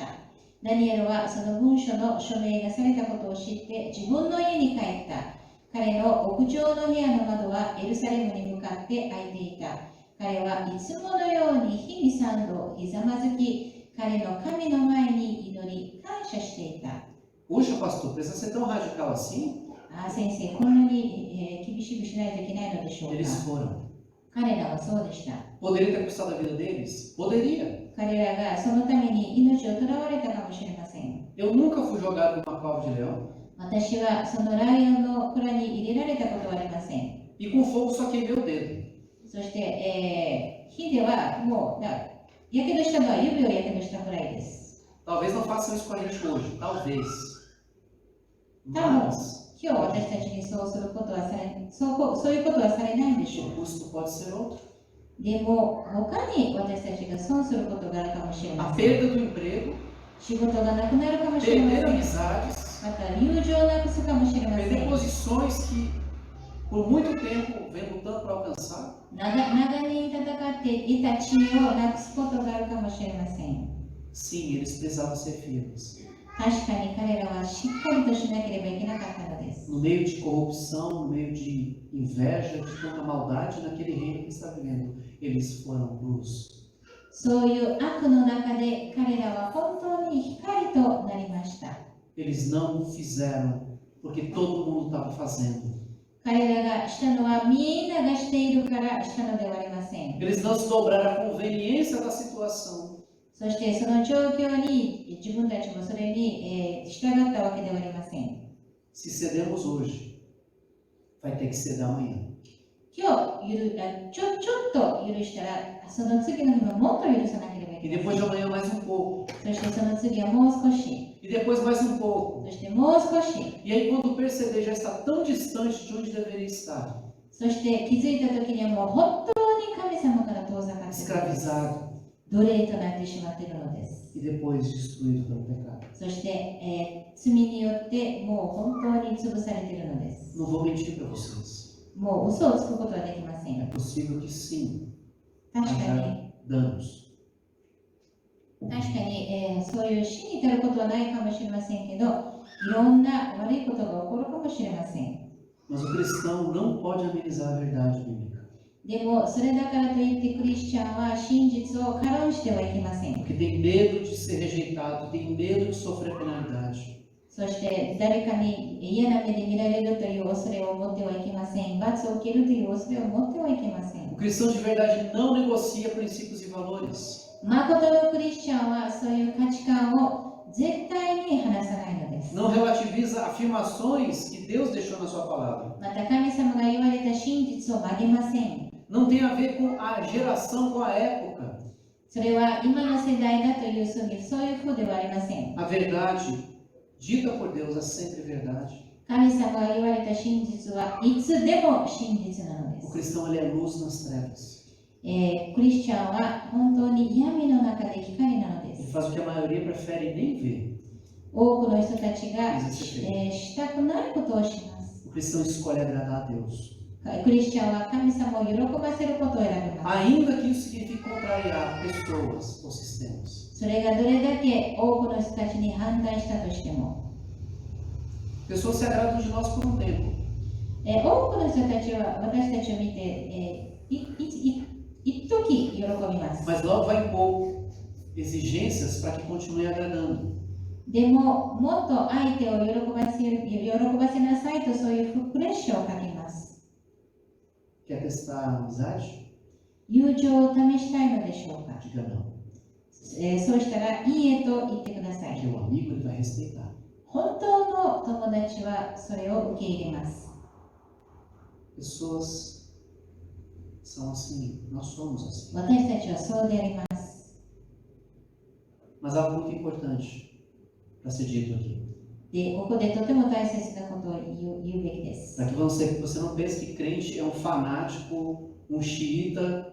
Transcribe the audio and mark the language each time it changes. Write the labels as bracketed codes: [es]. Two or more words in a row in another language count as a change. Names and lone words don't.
[ja] ダニエルはその文書の署名がされたことを知って自分の家に帰った。彼の屋上の部屋の窓はエルサレムに向かって開いていた。彼はいつものように日に3度ひざまずき、彼の神の前に祈り感謝していた。 [pt] Puxa, pastor, precisa ser tão radical assim? [ja] 先生、こんなに、厳しくしないといけないのでしょうか。 [pt] Eles foram. [ja] 彼らはそうでした。 [pt] Poderia ter custado a vida deles? Poderia. [ja] 彼らがそのために命を囚われたかもしれません。 [pt] Eu nunca fui jogado numa cova de leão. [ja] 私はそのライオンの蔵に入れられたことはありません。 [pt] E com fogo só queimei o dedo. [ja] そして、火ではもうやけどしたのは指をやけどしたくらいです。 [pt] Talvez não façam isso com a gente hoje. Talvez. [ja] 多分 [pt] Mas [ja] 今日私たちにそうすることはそういうことはされないんでしょ [pt] o [ja] う。 [pt] custo pode ser outro. [ja] でも他に私たちが損することがあるかもしれ [pt] A [ja] ません。 [pt] perda do emprego, [ja] 仕事がなくなるかもしれま [pt] perder [ja] せん。 [pt] amizades, [ja] また友情をなくすかもしれませ [pt] perder [ja] ん。 [pt] posições que por muito tempo vem lutando para alcançar. [ja] 長年戦っていた地位をなくすことがあるかもしれません。 [pt] Sim, eles precisavam ser firmes. [ja] 確かに彼らはしっかりとしなければいけなかったのです。 [pt] No meio de corrupção, no meio de inveja, de tanta maldade naquele reino que está vivendo, eles foram luz. [ja] そういう悪の中で彼らは本当に光となりました。 [pt] Eles não fizeram porque todo mundo estava fazendo. [ja] 彼らがしたのはみんながしているからしたのではありません。 [pt] Eles não se dobraram à conveniência da situação. [ja] そしてその状況に自分たちもそれに、従ったわけではありません。 [pt] Se cedemos hoje, vai ter que ceder amanhã. [ja] 今日ちょっと許したら、その次の日ももっと許さなければい [pt] E [ja] けま [pt] depois [ja] せ [pt] de [ja] ん。 [pt] amanhã mais um pouco. [ja] そしてその次はもう少し、 [pt] E depois mais um pouco. [ja] そしてもう少し、 [pt] E aí quando perceber já está tão distante de onde deveria estar. [ja] そして気づいた時にはもう本当に神様から遠ざかっているのです。 [pt] Escravizado. [ja] 奴隷となってしまっているのです。 [pt] E depois destruído pelo pecado. [ja] そして、罪によってもう本当に潰されているのです。 [pt] Não vou mentir para vocês. [ja] もう嘘をつくことはできませ [pt] É [ja] ん。 [pt] possível que sim, [ja] 確か [pt] haja [ja] に、 [pt] danos. [ja] そういう死に至ることはないかもしれませんけど、いろんな悪いことが起こるかもしれません。 [pt] Mas o cristão não pode amenizar a verdade bíblica. [ja] でも、それだからといってクリスチャンは真実を軽んじてはいけません。 [pt] Porque tem medo de ser rejeitado, tem medo de sofrer penalidade. [ja] そして誰かに嫌な目で見られるという恐れを持ってはいけません。罰を受けるという恐れを持ってはいけません。 [pt] O cristão de verdade não negocia princípios e valores. [ja] 誠のクリスチャンはそういう価値観を絶対に離さないのです。 [pt] Não relativiza afirmações que Deus deixou na sua palavra. [ja] また神様が言われた真実を曲げません。 [pt] Não tem a ver com a geração, com a época. [ja] それは今の世代だというそういうふうではありません。 [pt] A verdade dita por Deus é sempre verdade. [ja] 神様が言われた真実はいつでも真実なので [pt] O [ja] す。 [pt] cristão ele é luz nas trevas. [ja] クリスチャンは本当に闇の中で光なので [pt] Ele [ja] す。 [pt] faz o que a maioria prefere nem ver. [ja] 多くの人たちが、したくないことをします。 [pt] O cristão escolhe agradar a Deus. [ja] クリスチャンは神様を喜ばせることを選びます。 [pt] Ainda que isso signifique contrariar pessoas ou sistemas. [ja] それがどれだけ多くの人たちに反対したとしても、 [pt] Pessoas se agradam de nós por um tempo. [ja] 多くの人たちは私たちを見て、一時喜びます。 [pt] Mas logo vai impor exigências para que continue agradando. [ja] でも、もっと相手を喜ばせなさいとそういうプレッシャーをかけます。 [pt] Quer testar a amizade? [ja] 友情を試したいのでしょうか。 [pt] Diga não. [ja] そうしたら、いいえと言ってください。 [pt] Porque o amigo ele vai respeitar. [ja] 本当の友達はそれを受け入れます。 [pt] Pessoas são assim. Nós somos assim. [ja] 私たちはそうであります。 [pt] Mas algo muito importante para ser dito aqui. [ja] で、ここでとても大切なことを言うべきです。 [pt] Para que você não pense que crente é um fanático, um xiita.